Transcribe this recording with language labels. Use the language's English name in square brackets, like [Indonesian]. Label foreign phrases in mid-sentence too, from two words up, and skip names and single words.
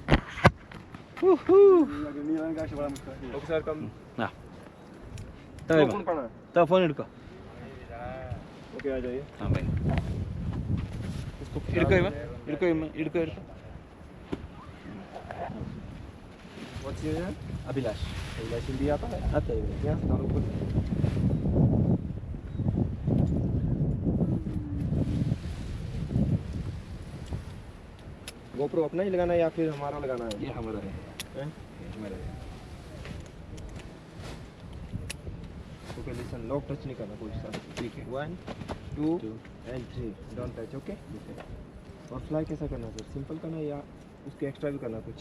[Kannada] ಹಾಂ ಫೋನ್ ಹಿಡ್ಕೊ ಹಾಂ ಬೈ ಹಿಡ್ಕೊ ಇವ ಹಿಡ್ಕೊ ಹಿಡ್ಕೊ ಹಿಡ್ಕೊ ಅಭಿಲಾಷ್ [Hindi] हिंदी आता है आता है यहाँ से डाउनलोड कर GoPro अपना ही लगाना है या फिर हमारा लगाना है? ये हमारा है हमारा है। [English] okay listen [Hindi] लॉक टच नहीं करना कोई साथ ठीक है [English] 1 2 and 3 don't touch okay [Hindi] और फ्लाई कैसा करना सर सिंपल करना या उसके एक्स्ट्रा भी करना कुछ